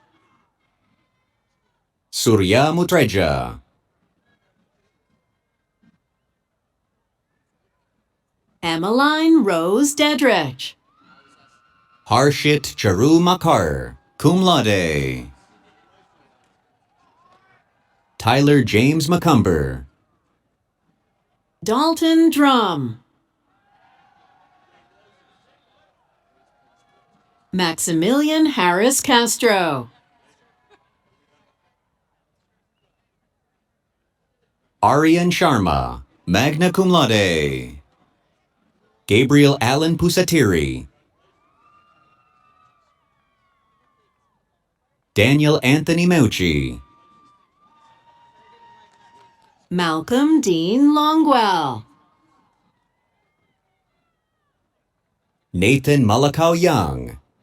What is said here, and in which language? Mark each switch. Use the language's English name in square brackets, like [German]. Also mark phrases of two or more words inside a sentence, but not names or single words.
[English] Surya Mutreja. Emmeline Rose Dedrich. Harshit Charu Makar, [Latin] cum laude. [English] Tyler James McCumber. Dalton Drum. Maximilian Harris Castro. Aryan Sharma, [Latin] magna cum laude. [English] Gabriel Allen Pusatiri. Daniel Anthony Meucci. Malcolm Dean Longwell. Nathan Malakau Young.